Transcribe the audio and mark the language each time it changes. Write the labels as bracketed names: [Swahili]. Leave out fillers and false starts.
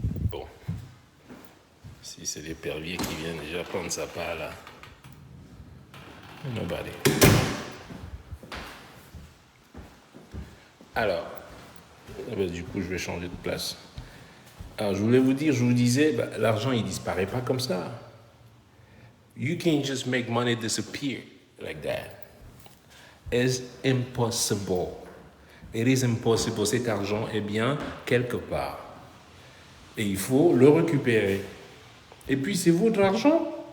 [French] Bon. Si c'est l'épervier qui vient déjà prendre sa part là. [English] Nobody. [French] Alors, du coup, je vais changer de place. Alors, je voulais vous dire, je vous disais, l'argent, il disparaît pas comme ça. [English] You can't just make money disappear like that. It's impossible. It is impossible. [French] Cet argent est bien quelque part. Et il faut le récupérer. Et puis c'est votre argent.